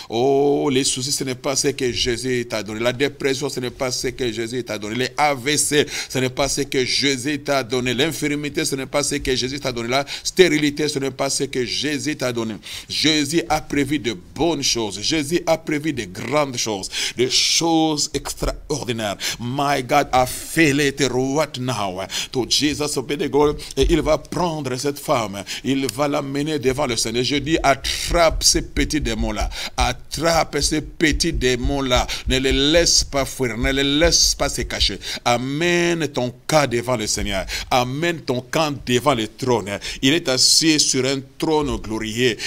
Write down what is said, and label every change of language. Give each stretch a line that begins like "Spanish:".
French: Oh, les soucis, ce n'est pas ce que Jésus t'a donné. La dépression, ce n'est pas ce que Jésus t'a donné. Les AVC, ce n'est pas ce que Jésus t'a donné. L'infirmité, ce n'est pas ce que Jésus t'a donné. La stérilité, ce n'est pas ce que Jésus t'a donné. Jésus a prévu de bonnes choses. Jésus a prévu de grandes choses. Des choses extraordinaires.
English: My God, I feel it right now. To Jesus be the glory.
French: Et il va prendre cette femme. Il va l'amener devant le Seigneur. Je dis, attrape ces petits démons-là. Attrape ces petits démons-là. Ne les laisse pas fuir. Ne les laisse pas se cacher. Amène ton cas devant le Seigneur. Amène ton camp devant le trône. Il est assis sur un trône glorieux.